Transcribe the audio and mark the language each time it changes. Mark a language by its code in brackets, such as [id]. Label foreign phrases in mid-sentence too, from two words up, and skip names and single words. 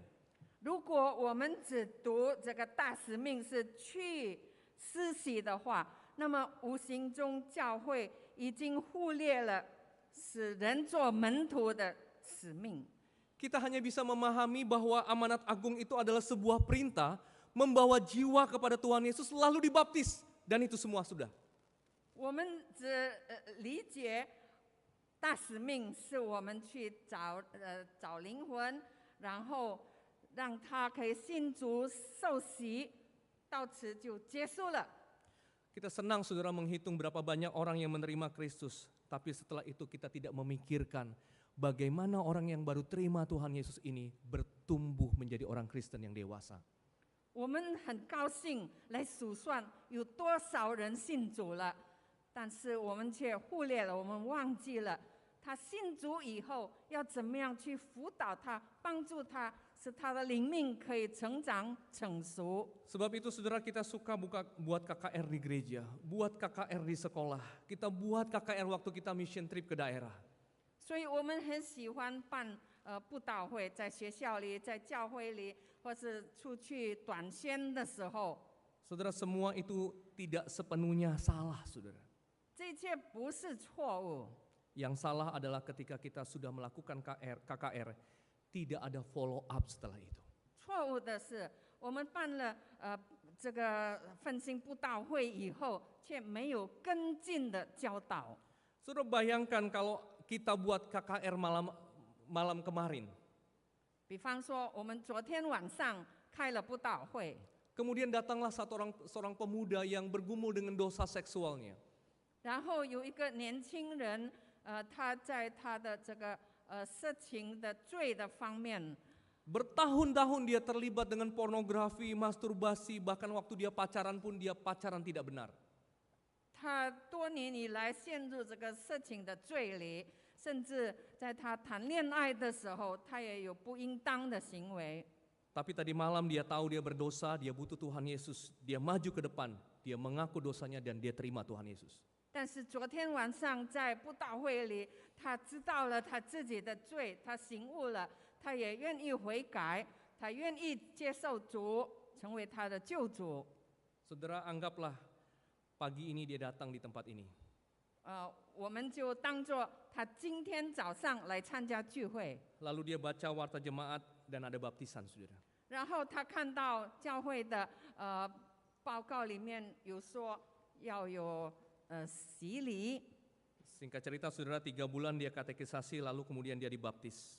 [zh] 如果我们只读这个大使命是去施洗的话，那么无形中教会已经忽略了使人做门徒的使命。 [id] Kita hanya bisa memahami bahwa amanat agung itu adalah sebuah perintah membawa jiwa kepada Tuhan Yesus lalu dibaptis. Dan itu semua sudah. [zh] 我们只理解大使命是我们去找灵魂，然后让他可以信主受洗，到此就结束了。 [id] Kita senang saudara menghitung berapa banyak orang yang menerima Kristus. Tapi setelah itu kita tidak memikirkan bagaimana orang yang baru terima Tuhan Yesus ini bertumbuh menjadi orang Kristen yang dewasa. [zh] 我们很高兴来数算有多少人信主了，但是我们却忽略了，我们忘记了他信主以后要怎么样去辅导他、帮助他，使他的灵命可以成长成熟。 [id] Sebab itu saudara kita suka buat KKR di gereja, buat KKR di sekolah, kita buat KKR waktu kita [en] mission trip [id] ke daerah. [zh] 所以我们很喜欢办布道会，在学校里、在教会里，或是出去短宣的时候， [id] Saudara semua itu tidak sepenuhnya salah saudara. [zh] 这一切不是错误。 [id] Yang salah adalah ketika kita sudah melakukan KKR, tidak ada [en] follow up [id] setelah itu. [zh] 错误的是，我们办了这个奋兴布道会以后，却没有跟进的教导。 [id] Saudara bayangkan kalau kita buat KKR malam kemarin. [zh] 比方说，我们昨天晚上开了布道会， [id] Kemudian datanglah seorang pemuda yang bergumul dengan dosa seksualnya. [zh] 然后有一个年轻人，他在他的这个色情的罪的方面， [id] Bertahun-tahun dia terlibat dengan pornografi, masturbasi, bahkan waktu dia pacaran pun dia pacaran tidak benar. [zh] 他多年以来陷入这个色情的罪里，甚至在他谈恋爱的时候，他也有不应当的行为。 [id] Tapi tadi malam dia tahu dia berdosa, dia butuh Tuhan Yesus. Dia maju ke depan, dia mengaku dosanya dan dia terima Tuhan Yesus. [zh] 但是昨天晚上在布道会里，他知道了他自己的罪，他醒悟了，他也愿意悔改，他愿意接受主，成为他的救主。 [id] Saudara anggaplah pagi ini dia datang di tempat ini. [zh] 我们就当作他今天早上来参加聚会， [id] Lalu dia baca warta jemaat dan ada baptisan saudara. [zh] 然后他看到教会的报告里面有说要有洗礼， [id] Singkat cerita saudara 3 bulan dia katekisasi lalu kemudian dia dibaptis.